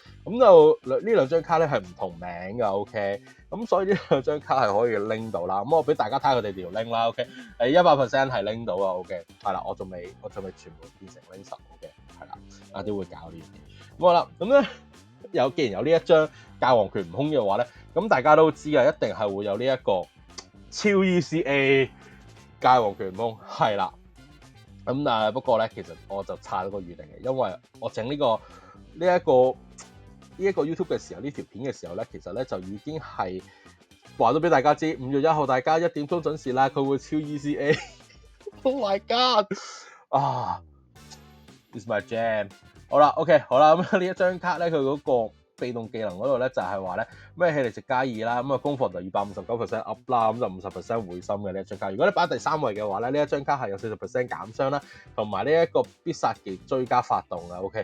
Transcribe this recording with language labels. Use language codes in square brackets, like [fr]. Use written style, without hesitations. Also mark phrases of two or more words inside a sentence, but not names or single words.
[yue] 咁就呢兩張卡咧係唔同名嘅 ，OK， 咁所以呢兩張卡係可以拎到啦。咁我俾大家睇下佢哋條拎啦 ，OK， 100% 係拎到啊 ，OK， 係啦，我仲未全部變成拎10 ，OK， 係啦，我都會搞呢樣嘢。咁好啦，咁咧既然有呢一張界王權悟空嘅話咧，咁大家都知啊，一定係會有呢一個超 ECA 界王權悟空，係啦。咁但係不過咧，其實我就差咗個預定嘅，因為我整呢一個 YouTube 嘅時候，呢條片嘅時候咧，其實咧就已經係話咗俾大家知，5月1號大家1點鐘準時啦，佢會超 ECA。 [en] Oh my god！ It's my jam。 [yue] 好啦 ，OK， 好啦，咁呢一張卡咧，佢嗰個被動技能嗰度咧就係話咧咩氣力值加2啦，咁啊攻防就259% up 啦，咁就50% 會心嘅呢一張卡。如果你擺第3位嘅話咧，呢一張卡係有40% 減傷啦，同埋呢一個必殺技追加發動嘅 ，OK。